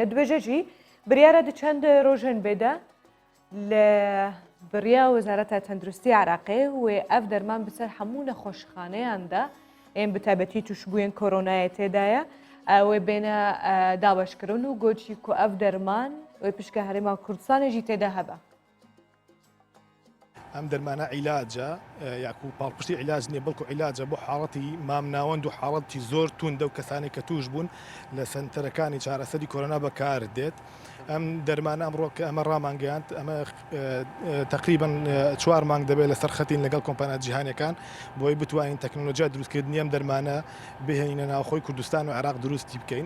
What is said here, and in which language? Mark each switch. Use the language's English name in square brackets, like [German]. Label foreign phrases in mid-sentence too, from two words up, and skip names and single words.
[Kurdish] Dibêje jî biryara di çend rojên bêde li biriya Wezareta Tenduristiya Iraqê wê ev derman bi ser hemû nexweşxaneyan de ên bi taybetî tuşbûyên koronayê têda ye wê bêne daweşkirin û got jî ku ev derman wê pişka Herêma Kurdistanê jî têde hebe. [Central Kurdish] ئەم دەرمانە عیلاجە یاکو پاڵپشتی عیلاج نییە بەڵکو عیلاجە بۆ حاڵەتی مامناوەند و حاڵەتی زۆر توندە و کەسانی کە توش بوون لە سنتەرەکانی چارەسەری کۆرۆنا بەکار دێت. ئەم دەرمانە ئەمڕۆ کە ئەمە ڕامانگەیاند ئەمە تقریبان 4 مانگ دەبێت لەسەر خەتین لەگەڵ کۆمپانیا جیهانیەکان بۆی بتوانین تەکنۆلۆژیا دروستکردنی ئەم دەرمانە بهێنە ناوخۆی کوردستان و عێراق دروستی بکەین.